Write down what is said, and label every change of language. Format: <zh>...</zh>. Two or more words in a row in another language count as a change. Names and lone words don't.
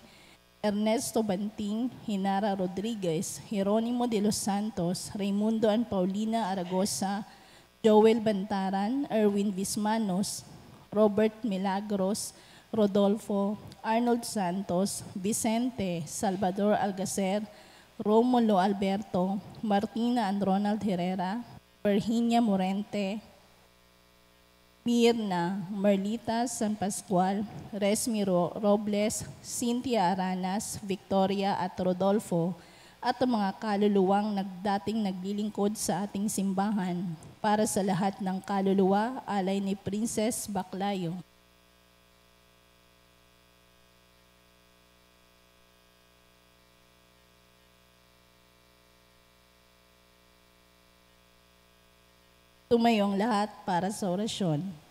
<tl>Ernesto Banting, Hinara Rodriguez, Jeronimo de los Santos, Raimundo and Paulina Aragosa, Joel Bantaran, Erwin Vismanos, Robert Milagros, Rodolfo, Arnold Santos, Vicente, Salvador Algacer, Romulo Alberto, Martina and Ronald Herrera, Virginia Morente, Mirna, Merlita San Pascual, Resmi Robles, Cynthia Aranas, Victoria at Rodolfo, at ang mga kaluluwang dating naglilingkod sa ating simbahan. Para sa lahat ng kaluluwa, alay ni Princess Baclayo. Tumayong lahat para sa orasyon.</tl>